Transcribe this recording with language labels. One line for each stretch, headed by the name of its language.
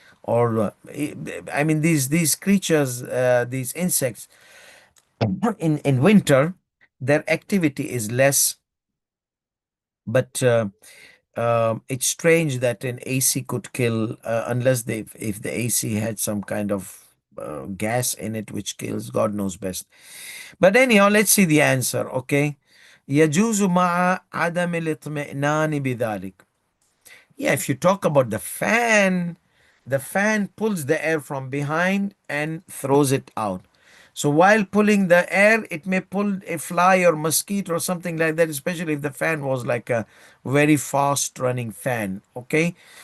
English: Or I mean, these creatures, these insects, in winter, their activity is less. But it's strange that an AC could kill, unless they if the AC had some kind of gas in it which kills. God knows best. But anyhow, let's see the answer. Okay.
Arabic: يجوز مع عدم الاطمئنان بذلك.
English: Yeah, if you talk about the fan pulls the air from behind and throws it out. So while pulling the air, it may pull a fly or mosquito or something like that, especially if the fan was like a very fast running fan. Okay.